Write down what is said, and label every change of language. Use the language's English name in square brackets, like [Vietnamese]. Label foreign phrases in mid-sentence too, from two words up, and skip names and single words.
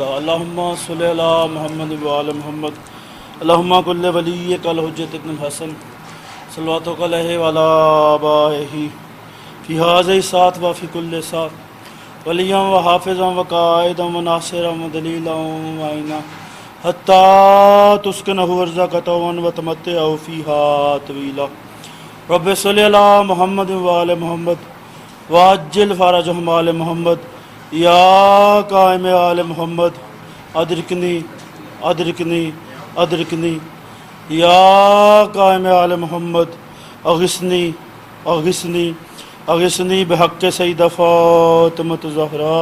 [Arabic] اللہم صلی علی محمد و آل محمد. اللہم کل ولیک الحجت ابن الحسن صلواتک علیہ وعلی آبائہ فی ھذہ الساعۃ و فی کل ساعۃ ولیا و حافظا و قائدا و ناصرا و دلیلا و معینا حتی تسکنہ ارضک طوعا و تمتع فیہا طویلا. رب صلی علی محمد و آل محمد وعجل فرجہم آل محمد. یا قائم آل محمد ادرکنی ادرکنی ادرکنی. یا قائم آل محمد اغثنی اغثنی اغثنی بحق سیدہ فاطمۃ الزہراء.